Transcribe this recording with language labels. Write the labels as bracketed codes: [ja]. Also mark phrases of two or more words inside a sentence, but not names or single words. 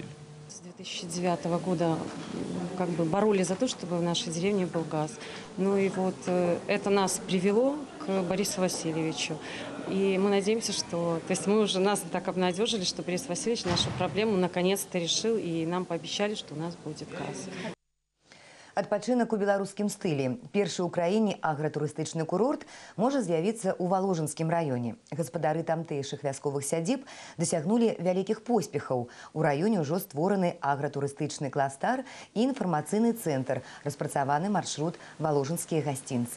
[ru] С 2009 года как бы боролись за то, чтобы в нашей деревне был газ. Ну и вот это нас привело к Борису Васильевичу. И мы надеемся, что... То есть мы уже нас так обнадежили, что Борис Васильевич нашу проблему наконец-то решил, и нам пообещали, что у нас будет газ. [be] Адпачынак у беларускім стылі. Першы ў краіне агратурыстычны курорт можа з'явіцца ў Валожынскім раёне. Гаспадары тамтэйшых вясковых сядзіб дасягнулі вялікіх поспехаў. У раёне ўжо створаны агратурыстычны кластар і інфармацыйны цэнтр, распрацаваны маршрут «Валожынскія гасцінцы».